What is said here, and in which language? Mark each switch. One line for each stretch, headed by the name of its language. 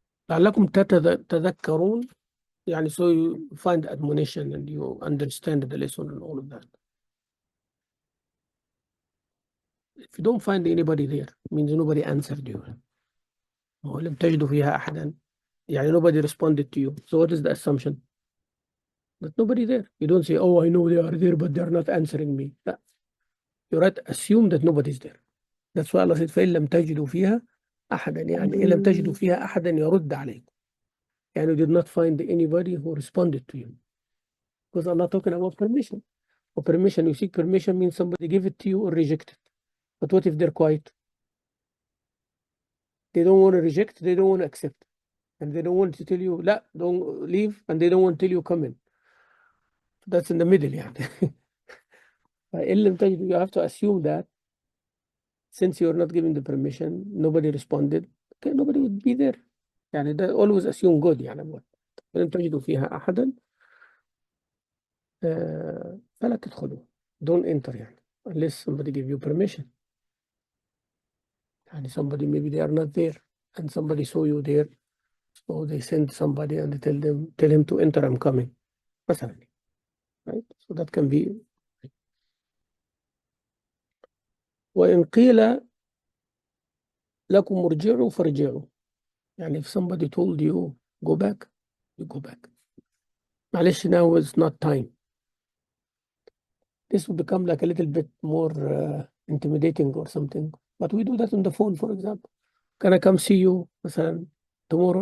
Arabic: لعلكم تذكرون, يعني
English: so you find admonition and you understand the lesson and all of that. If you don't find anybody there, it means nobody answered you.
Arabic: ولم تجدوا فيها أحدا, يعني
English: nobody responded to you. So what is the assumption? That nobody there. You don't say, oh, I know they are there, but they are not answering me.
Arabic: لا.
English: You right, assume that nobody's there. That's why Allah said,
Arabic: فإن لم تجدوا فيها أحدا, يعني إن لم تجدوا فيها أحدا يرد عليكم.
English: And you did not find anybody who responded to you. Because Allah talking about permission. For permission, you seek permission means somebody give it to you or reject it. But what if they're quiet? They don't want to reject, they don't want to accept. And they don't want to tell you, لا, don't leave, and they don't want to tell you come in. That's in the middle, يعني.
Arabic: فإن لم تجد,
English: you have to assume that since you're not giving the permission, nobody responded, okay, nobody would be there.
Arabic: يعني ده
English: always assume good, يعني.
Arabic: فلم تجدوا فيها أحدا فلا تدخلوا.
English: Don't enter, يعني. Unless somebody give you permission. And somebody, maybe they are not there, and somebody saw you there, so they send somebody and they tell him to enter, I'm coming. مثلا, right? So that can be.
Arabic: وإن قيل لكم ارجعوا فارجعوا.
English: يعني if somebody told you go back, you go back. معلش, now is not time. This will become like a little bit more intimidating or something. But we do that on the phone, for example. Can I come see you مثلا tomorrow?